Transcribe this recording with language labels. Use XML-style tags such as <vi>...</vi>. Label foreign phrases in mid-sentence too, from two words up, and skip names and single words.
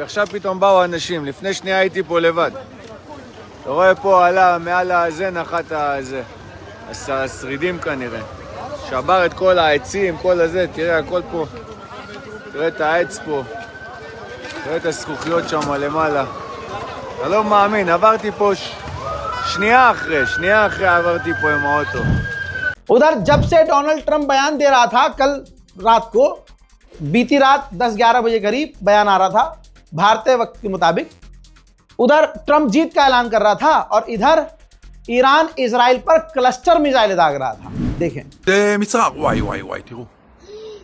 <he>עכשיו פתאום באו אנשים, לפני שנייה הייתי פה לבד. אתה רואה פה עלה מעל הזה, נחת הזה, השרידים כנראה. שבר את כל העצים, כל הזה, תראה הכל פה. תראה את העץ פה, תראה את הזכוכיות שם למעלה. אתה לא מאמין, עברתי פה שנייה אחרי עברתי פה עם האוטו.</he> <hi>उधर जब से डोनाल्ड ट्रंप बयान दे रहा था, कल रात को, बीती रात 10-11 बजे करीब बयान आ रहा था भारतीय वक्त के मुताबिक, उधर ट्रंप जीत का ऐलान कर रहा था और इधर ईरान इजराइल पर</hi> <en>cluster missile</en> <hi>दाग रहा था। देखें,</hi> <he>מצער, וואי, תראו.</he>